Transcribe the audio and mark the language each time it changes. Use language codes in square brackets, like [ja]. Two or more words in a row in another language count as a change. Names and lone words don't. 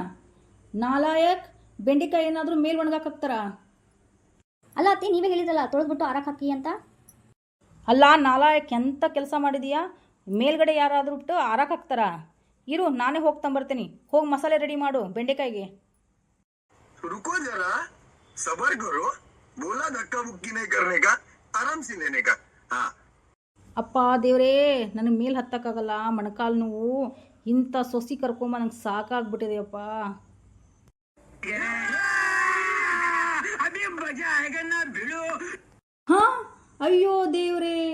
[kn] ನಾಲಾಯಕ್, ಬೆಂಡೆಕಾಯಿ ಏನಾದರೂ ಮೇಲ್ ಒಣಗಾಕ್ತಾರ? ಅಲ್ಲ ಅತ್ತೆ, ನೀವೇ ಹೇಳಿದ್ರಲ್ಲ ತೊಳೆದ್ಬಿಟ್ಟು ಆರಾಕ್ ಹಾಕಿ ಅಂತ. ಅಲ್ಲ ನಾಲಾಯಕ್, ಎಂಥ ಕೆಲಸ ಮಾಡಿದೀಯಾ? ಮೇಲ್ಗಡೆ ಯಾರಾದರೂ ಬಿಟ್ಟು ಆರಾಕ್ ಹಾಕ್ತಾರ? ಇರು, ನಾನೇ ಹೋಗ್ತಂಬರ್ತೀನಿ. ಹೋಗಿ ಮಸಾಲೆ ರೆಡಿ ಮಾಡು ಬೆಂಡೆಕಾಯಿಗೆ. [hi] रुको जरा, सबर करो. बोला धक्का मुक्की नहीं करने का, आराम से लेने का. हाँ. [kn] ಅಪ್ಪ ದೇವರೇ, ನನಗೆ ಮೇಲೆ ಹತ್ತಕ್ಕಾಗಲ್ಲ, ಮೊಣಕಾಲು ನೋವು. ಇಂಥ ಸೊಸಿ ಕರ್ಕೊಂಬ ನಂಗೆ ಸಾಕಾಗ್ಬಿಟ್ಟಿದೆಯಪ್ಪ. ಹಾ, ಅಯ್ಯೋ ದೇವ್ರೇ.